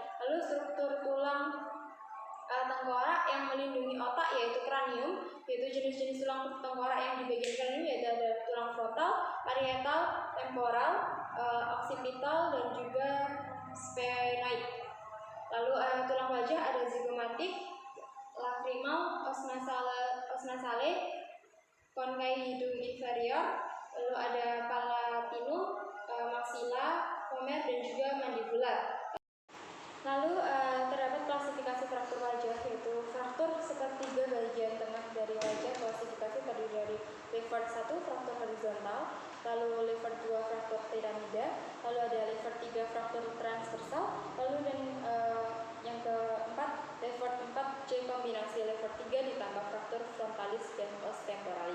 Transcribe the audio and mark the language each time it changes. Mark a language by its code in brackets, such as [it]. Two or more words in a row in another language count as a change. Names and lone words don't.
[id] Lalu struktur tulang tengkorak yang melindungi otak, yaitu kranium, yaitu jenis-jenis tulang tengkorak yang di bagian kranium, yaitu ada tulang frontal, parietal, temporal, occipital, dan juga sphenoid. Lalu tulang wajah ada zigomatik, lacrimal, [la] os nasale, [id] konkai hidung inferior, lalu ada palatinum, maxilla, vomer, dan juga mandibular. Lalu terdapat klasifikasi fraktur wajah, yaitu fraktur sepertiga bagian tengah dari wajah. Klasifikasi terdiri dari Levert 1 fraktur horizontal, lalu Levert 2 fraktur piramida, lalu ada Levert 3 fraktur transversal, lalu dan yang keempat, lever 4C kombinasi lever 3 ditambah fraktur frontalis dan os-temporalis.